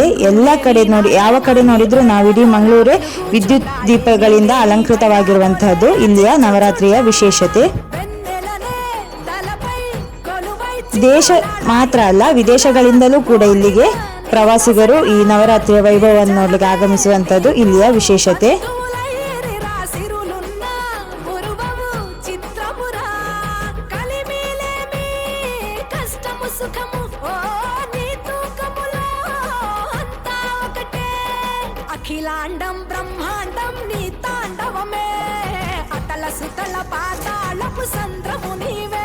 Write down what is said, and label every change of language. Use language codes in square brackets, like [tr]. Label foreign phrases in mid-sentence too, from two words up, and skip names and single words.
[kn] ಎಲ್ಲ ಕಡೆ ನೋಡಿ, ಯಾವ ಕಡೆ ನೋಡಿದ್ರು ನಾವು ಇಡೀ ಮಂಗಳೂರೇ ವಿದ್ಯುತ್ ದೀಪಗಳಿಂದ ಅಲಂಕೃತವಾಗಿರುವಂತಹದ್ದು ಇಲ್ಲಿಯ ನವರಾತ್ರಿಯ ವಿಶೇಷತೆ. ದೇಶ ಮಾತ್ರ ಅಲ್ಲ, ವಿದೇಶಗಳಿಂದಲೂ ಕೂಡ ಇಲ್ಲಿಗೆ ಪ್ರವಾಸಿಗರು ಈ ನವರಾತ್ರಿಯ ವೈಭವವನ್ನು ನೋಡಲಿಕ್ಕೆ ಆಗಮಿಸುವಂತಹದ್ದು ಇಲ್ಲಿಯ ವಿಶೇಷತೆ. [te] అఖిలాండం బ్రహ్మాండం నీ తాండవమే, అతల సుతల పాతాళపు సంద్రము నీవే.